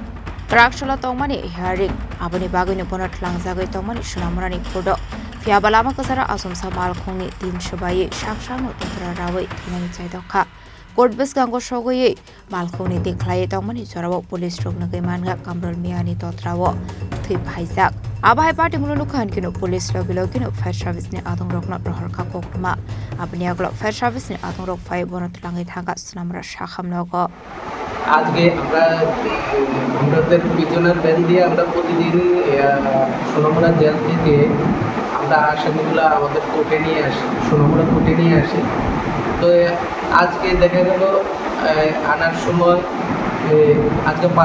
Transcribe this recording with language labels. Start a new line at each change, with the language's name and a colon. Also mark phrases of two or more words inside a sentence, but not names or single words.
Kok Borok: Kraksalo Tongmani hearing Aboni Bagini Bono Twlangjagwi Tongmani Sonamura ni Fodo Fiabalama Kasara Asum Samal Khongni Team Shabai Sakhamnogo Thwinani Chaitokha Court Bisiknwi Shogoye Malkhoni Khlaijaknai Jorao Police Roknagai Manga Kamrul Miani Totrawo Phaikha Abai Party Mulunukhan Kino Police Logilogino Fire Service ni Adong Rokna Khoroksa koktwma Aboni Yakulo Fire Service ni Adong Rok Fire Bono Twlangjakha Sonamura Sakhamnogo
Bangla: আজকে আমাদের পিছনের ব্যান দিয়ে আমরা প্রতিদিন সোনামুড়া জেল থেকে আমরা আসামিগুলো আমাদের কোর্টে নিয়ে আসি সোনামুড়া কোর্টে নিয়ে আসি তো আজকে দেখা গেল আনার সময় আজকে 5